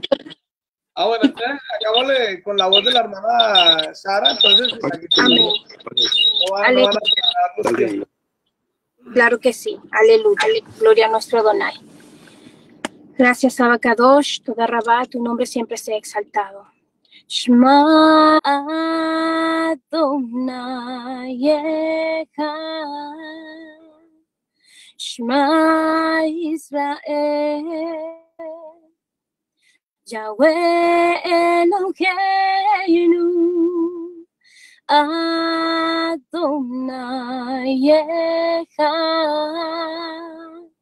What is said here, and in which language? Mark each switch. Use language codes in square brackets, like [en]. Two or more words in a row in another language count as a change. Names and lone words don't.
[es] Bueno, entonces hagámosle con la voz de la hermana Sara, entonces aquí no van a parar los tiempos. Claro que sí, aleluya, gloria a nuestro Adonai. Gracias, Abacadosh, [he] תודה רבה, [es] tu nombre siempre sea exaltado. [he] שמע אדני אחד, שמע ישראל, יהוה אלהינו, אדני אחד,